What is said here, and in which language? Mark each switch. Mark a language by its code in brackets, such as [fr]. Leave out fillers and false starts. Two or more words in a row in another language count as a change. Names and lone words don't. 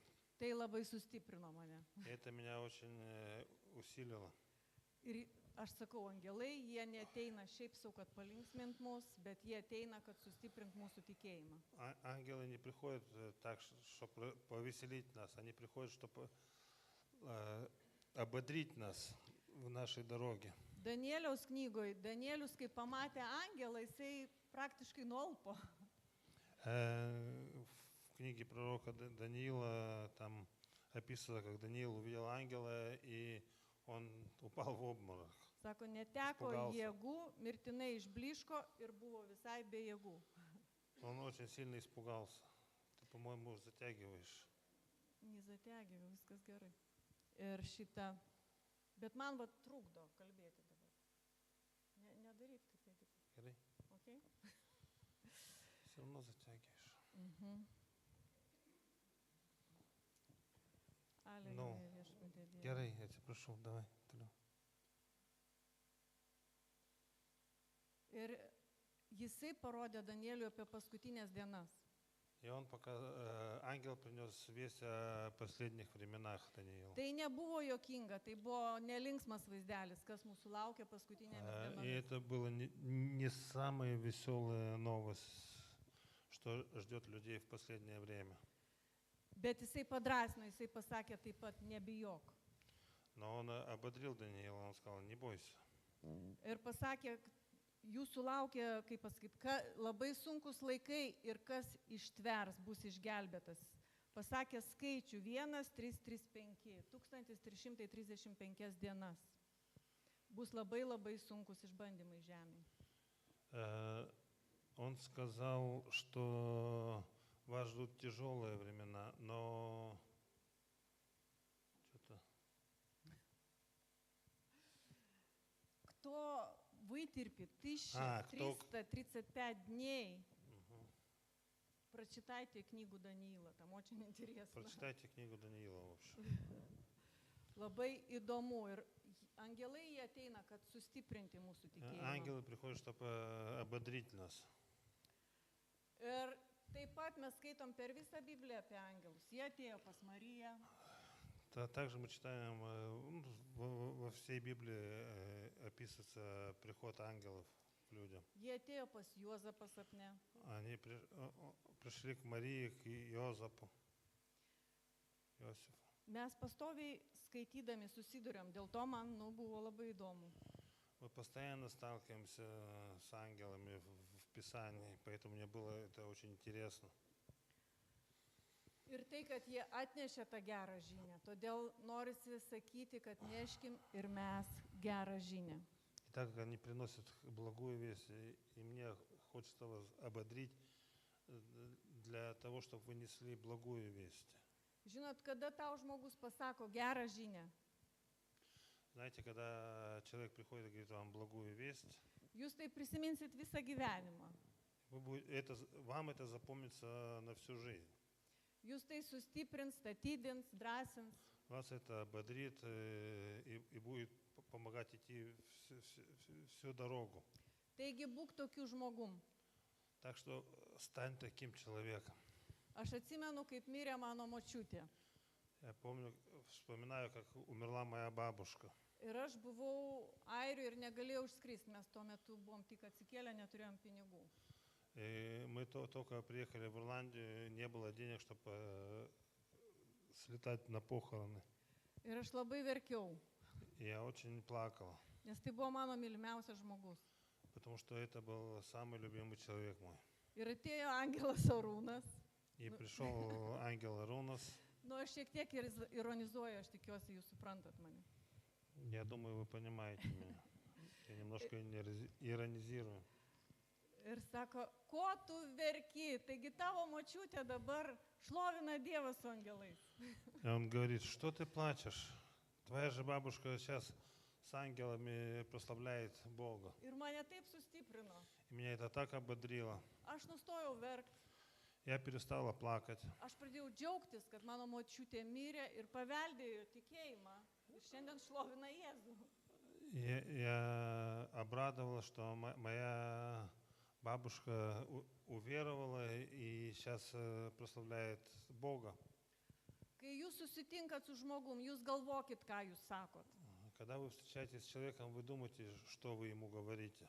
[lt] Tai labai sustiprino mane. [ru] И это меня очень усилило. [lt] Ir aš sakau, angelai, jie neteina šiaip sau, kad palinksmint mus, bet jie ateina, kad sustiprint mūsų tikėjimą. [ru] Ангелы не приходят так, чтобы повеселить нас, они приходят, чтобы ободрить нас в нашей дороге. [lt] Danieliaus knygoje, Danielius, kai pamatė angelą, jisai praktiškai nualpo. [ru] В книге пророка Даниила там описано, как Даниил увидел ангела, и он упал в обморок. [lt] Sako, neteko [ru] Испугался. [lt] jėgų, mirtinai išbliško ir buvo visai be jėgų. [ru] Он очень сильно испугался. Ты, по-моему, затягиваешь. [lt] Nezategiau, viskas gerai. Ir šitą, bet man va trukdo kalbėti dabar. Nedaryk taip, Edita. Gerai? Okay? [ru] Все равно затягиваешь. [lt] Aleliuja, viešpatie Dieve. Gerai, [ru] я тебя прошу, давай. [lt] Toliau. Ir jisai parodė Danieliui apie paskutinės dienas. [ru] И он ангел принес весть о последних временах Даниилу. [lt] Tai nebuvo jokinga, tai buvo nelinksmas vaizdelis, kas mūsų laukia paskutinėmis [ru] И [lt] dienomis. [ru] это было не самая веселая новость, что ждет людей в последнее время. [lt] Bet jisai padrasino, jisai pasakė taip pat, nebijok. [ru] Но он ободрил Даниила, он сказал, не бойся. [lt] Ir pasakė, jūsų laukia, kaip pasakyti, labai sunkus laikai ir kas ištvers, bus išgelbėtas. Pasakė skaičių 1335, 1335 dienas. Bus labai labai sunkus išbandymai žemėje. [ru] Он сказал, что вас ждут тяжелые времена, но что-то... Кто вытерпит 1335 дней, прочитайте книгу Даниила, там очень интересно. Прочитайте книгу Даниила, в общем. [lt] Labai įdomu ir angelai jie ateina, kad sustiprinti mūsų tikėjimą. [ru] Ангелы приходят, чтобы ободрить нас. [lt] Ir taip pat mes skaitom per visą Bibliją apie angelus. Jie atėjo pas Mariją. [ru] Также мы читаем, во всей Библии описывается приход ангелов к людям. [lt] Jie atėjo pas Juozapą sapne. [ru] Они пришли к Марии, к Иозапу, Иосифу. [lt] Mes pastoviai skaitydami susiduriam, dėl to man buvo labai įdomu. [ru] Мы постоянно сталкиваемся с ангелами в Писании, поэтому мне было это очень интересно. [lt] Ir tai, kad jie atnešė tą gerą žinią, todėl norisi sakyti, kad neškim ir mes gerą žinią. [ru] И так как они приносят благую весть, и мне хочется вас ободрить для того, чтобы вы несли благую весть. [lt] Žinot, kada tau žmogus pasako gerą žinią, [ru] Знаете, когда человек приходит и говорит вам благую весть, [lt] jūs tai prisiminsit visą gyvenimą. [ru] вам это запомнится на всю жизнь. [lt] Jūs tai sustiprins, statydins, drąsins. [ru] Вас это ободрит и будет помогать идти всю дорогу. [lt] Taigi būk tokiu žmogum. [ru] Так что стань таким человеком. [lt] Aš atsimenu, kaip mirė mano močiutė. [ru] Я помню, вспоминаю, как умерла моя бабушка. [lt] Ir aš buvau Airijoje ir negalėjau išskristi, mes tuo metu buvom tik atsikėlę, neturėjom pinigų. [ru] И мы только приехали в Ирландию, не было денег, чтобы слетать на похороны. [lt] Ir aš labai verkiau, [ru] Я очень плакала, [lt] nes tai buvo mano mylimiausias žmogus. [ru] потому что это был самый любимый человек мой. [lt] Ir atėjo angelas Arūnas. [ru] И пришел ангел Арунас. [lt] Nu, aš šiek tiek ironizuoju, aš tikiuosi, jūs suprantat mane. [ru] Я думаю, вы понимаете меня. Я немножко иронизирую. [lt] Ir sako, ko tu verki, taigi tavo močiutė dabar šlovina Dievą su angelais. [ru] И он говорит, что ты плачешь? Твоя же бабушка сейчас с ангелами прославляет Бога. [lt] Ir mane taip sustiprino. [ru] И меня это так ободрило. [lt] Aš nustojau verkti. [ru] Я перестала плакать. [lt] Aš pradėjau džiaugtis, kad mano močiutė mirė ir paveldėjo tikėjimą. Ir šiandien šlovina Jėzų. [ru] Я обрадовалась, что моя бабушка уверовала и сейчас прославляет Бога. [lt] Kai jūs susitinkat su žmogum, jūs galvokit, ką jūs sakot. [ru] Когда вы встречаетесь с человеком, вы думаете, что вы ему говорите.